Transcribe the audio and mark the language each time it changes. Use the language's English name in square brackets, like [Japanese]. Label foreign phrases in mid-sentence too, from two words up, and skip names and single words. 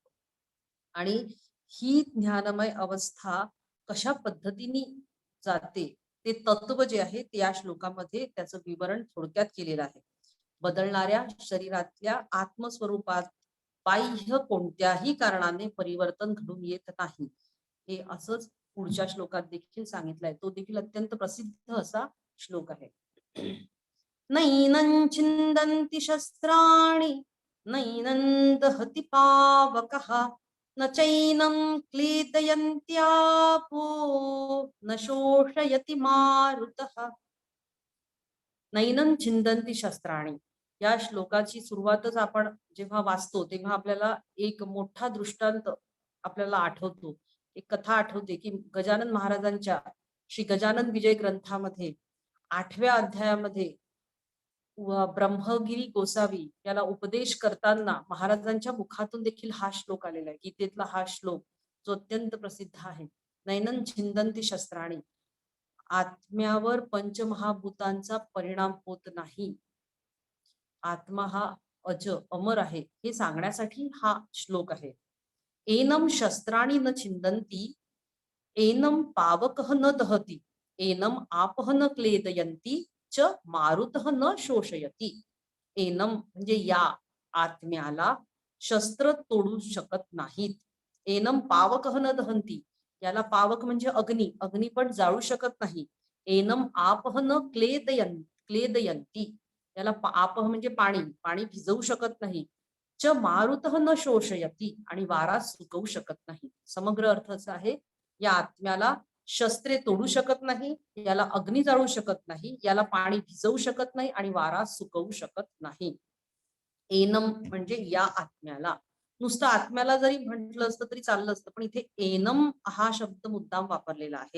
[Marathi] आणि ही ज्ञानमय अवस्था कशा पद्धतीने जाते ते तत्व जे आहे ते या श्लोकामध्ये त्याचं विवरण थोडक्यात केलेलं आहे. बदलणाऱ्या शरीरातल्या आत्मस्वरूपात बाह्य कोणत्याही कारणाने परिवर्तन घडून येत नाही, हे असंच पुढच्या श्लोकात देखील सांगितलंय. तो देखील अत्यंत प्रसिद्ध असा श्लोक आहे. [Sanskrit] नैनं छिन्दन्ति शस्त्राणि नैनं दहति पावकः न चैनं क्लेदयन्त्यापो न शोषयति मारुतः. नैनं छिन्दन्ति शस्त्राणि [Marathi] या श्लोकाची सुरुवातच आपण जेव्हा वाचतो तेव्हा आपल्याला एक मोठा दृष्टांत आपल्याला आठवतो, एक कथा आठवते की गजानन महाराजांच्या श्री गजानन विजय ग्रंथामध्ये 8व्या अध्यायामध्ये ब्रह्मगिरी गोसावी याला उपदेश करताना महाराजांच्या मुखातून देखील हा श्लोक आलेला आहे. गीतेतला हा श्लोक जो अत्यंत प्रसिद्ध आहे. [Sanskrit] नैनं छिन्दन्ति शस्त्राणि, [Marathi] आत्म्यावर पंचमहाभूतांचा परिणाम होत नाही, आत्मा हा अज अमर आहे हे सांगण्यासाठी हा श्लोक आहे. [Sanskrit] एनम शस्त्राणि न छिन्दन्ति, एनम पावकः न दहति, एनम आपः न क्लेदयन्ति च मारुतः न शोषयति. [Marathi] एनम म्हणजे या आत्म्याला शस्त्र तोडू शकत नाहीत. [Sanskrit] एनम पावकः न दहन्ति, [Marathi] याला पावक म्हणजे अग्नी, अग्नी पण जाळू शकत नाही. [Sanskrit] एनम आपः न क्लेदयन्ति, [Marathi] याला आपः म्हणजे पाणी, पाणी भिजवू शकत नाही. [Sanskrit] च मारुतः न शोषयति, [Marathi] आणि वारा सुकवू शकत नाही. समग्र अर्थ असा आहे, या आत्म्याला शस्त्रे तोडू शकत नाही, याला अग्नी जाळू शकत नाही, याला पाणी भिजवू शकत नाही आणि वारा सुकवू शकत नाही. एनम म्हणजे या आत्म्याला. नुसतं आत्म्याला जरी म्हटलं असतं तरी चाललं असतं, पण इथे एनम हा शब्द मुद्दाम वापरलेला आहे.